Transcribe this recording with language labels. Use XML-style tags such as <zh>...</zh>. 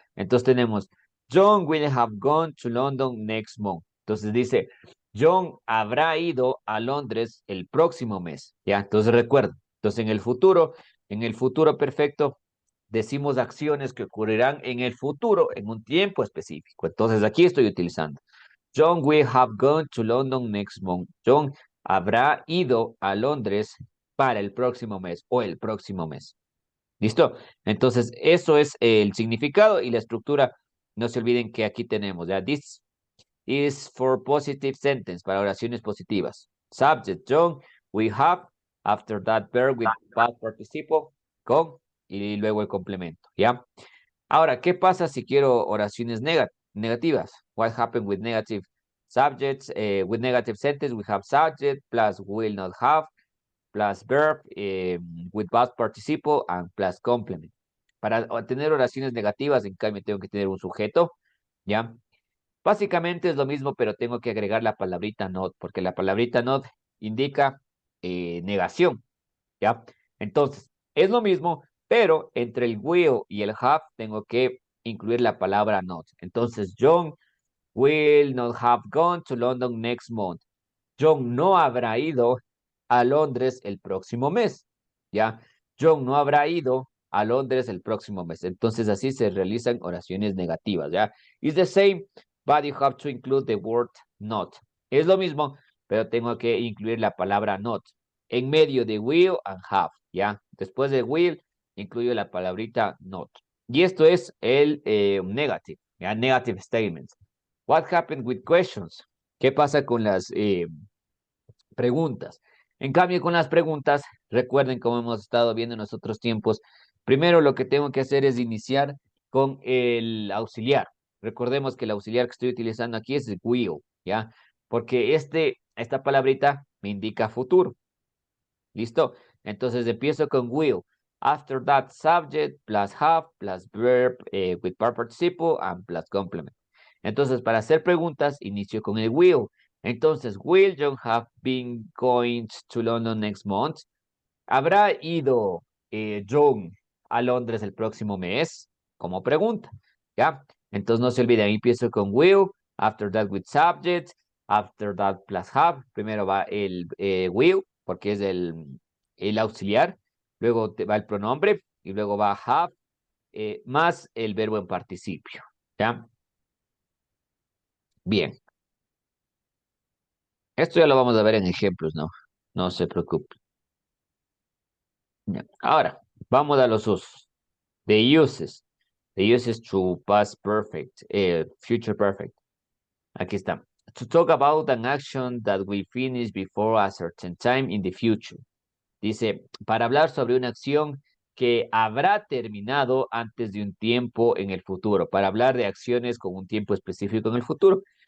<es>Entonces tenemos</es> <en>John will have gone to London next month.</en> <es>Entonces dice, John habrá ido a Londres el próximo mes. ¿Ya? Entonces recuerda. Entonces en el futuro perfecto, decimos acciones que ocurrirán en el futuro, en un tiempo específico. Entonces aquí estoy utilizando.</es> <en>John will have gone to London next month.</en> <es>John habrá ido a Londres para el próximo mes o el próximo mes. ¿Listo? Entonces, eso es el significado y la estructura. No se olviden que aquí tenemos, ¿ya?</es> <en>This is for positive sentence,</en> <es>para oraciones positivas.</es> <en>Subject, John, we have, after that verb with past participle,</en> <es>con, y luego el complemento, ¿ya? Ahora, ¿qué pasa si quiero oraciones negativas?</es> <en>What happened with negative subjects? With negative sentence, we have subject plus will not have plus verb with past participle and plus complement.</en> <es>Para tener oraciones negativas, en cambio, tengo que tener un sujeto, ¿ya? Básicamente es lo mismo, pero tengo que agregar la palabrita not, porque la palabrita not indica negación, ¿ya? Entonces, es lo mismo, pero entre el will y el have tengo que incluir la palabra not. Entonces, John will not have gone to London next month. John no habrá ido a Londres el próximo mes, ¿ya? John no habrá ido a Londres el próximo mes. Entonces, así se realizan oraciones negativas, ¿ya?</es> <en>It's the same, but you have to include the word not.</en> <es>Es lo mismo, pero tengo que incluir la palabra not en medio de</es> <en>will and have,</en> <es>¿ya? Después de will, incluyo la palabrita not. Y esto es el negative, ¿ya?</es> <en>Negative statements. What happened with questions?</en> <es>¿Qué pasa con las preguntas? En cambio, con las preguntas, recuerden como hemos estado viendo en los otros tiempos, primero lo que tengo que hacer es iniciar con el auxiliar. Recordemos que el auxiliar que estoy utilizando aquí es will, ¿ya? Porque esta palabrita me indica futuro. ¿Listo? Entonces empiezo con will.</es> <en>After that, subject plus have plus verb with past participle and plus complement.</en> <es>Entonces, para hacer preguntas, inicio con el will.</es> <en>Entonces, will John have been going to London next month?</en> <es>¿Habrá ido John a Londres el próximo mes? Como pregunta, ¿ya? Entonces, no se olviden, ahí empiezo con will,</es> <en>after that with subject, after that plus have.</en> <es>Primero va el will, porque es el auxiliar. Luego va el pronombre y luego va have, más el verbo en participio, ¿ya? Bien. Esto ya lo vamos a ver en ejemplos, ¿no? No se preocupe. Ya. Ahora, vamos a los usos.</es> <en>The uses. The uses to past perfect, future perfect.</en> <es>Aquí está.</es> <en>To talk about an action that we finish before a certain time in the future.</en> <es>Dice, para hablar sobre una acción que habrá terminado antes de un tiempo en el futuro. Para hablar de acciones con un tiempo específico en el futuro.</es>